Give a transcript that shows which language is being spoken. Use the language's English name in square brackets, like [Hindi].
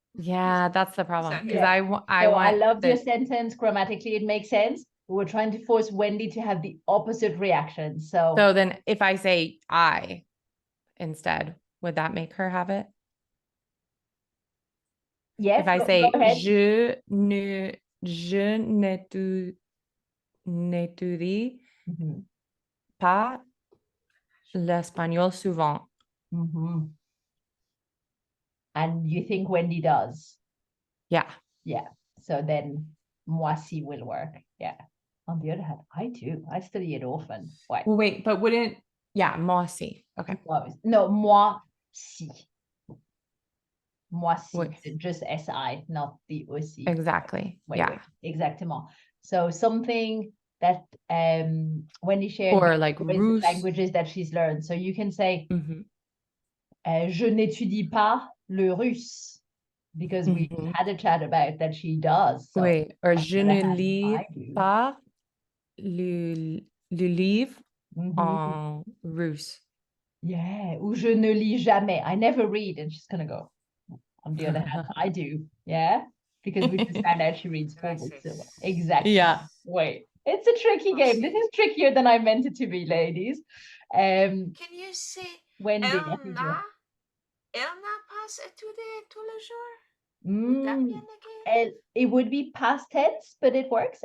[English] Yeah, that's the problem. Because I love your sentence. Grammatically, it makes sense. We're trying to force Wendy to have the opposite reaction. So then if I say I instead, would that make her have it? Yes. If I say go ahead. [French] je n'étudie pas l'espagnol souvent. [English] And you think Wendy does? Yeah. Yeah. So then moi si will work. Yeah. On the other hand, I do. I study it often. Why? Well, wait, but wouldn't, yeah, moi si. Okay. [French] No, moi si. Moi si. [English] Wait. Just si, not the aussi. Exactly. Wait. [French] Exactement. [English] So something that Wendy shared or like Russe. languages that she's learned. So you can say [French] je n'étudie pas le russe. [English] Because we had a chat about that she does. So wait, or [French] je ne lis pas le livre en russe. Yeah, ou je ne lis jamais. [English] I never read. And she's going to go, on the other hand, I do. Yeah. Because we just found out she reads 4 books a month. Exactly. Yeah. Wait, it's a tricky game. This is trickier than I meant it to be, ladies. Can you say Wendy, [French] elle n'a pas étudié tous les jours? [English] Would that be in the game? it would be past tense, but it works.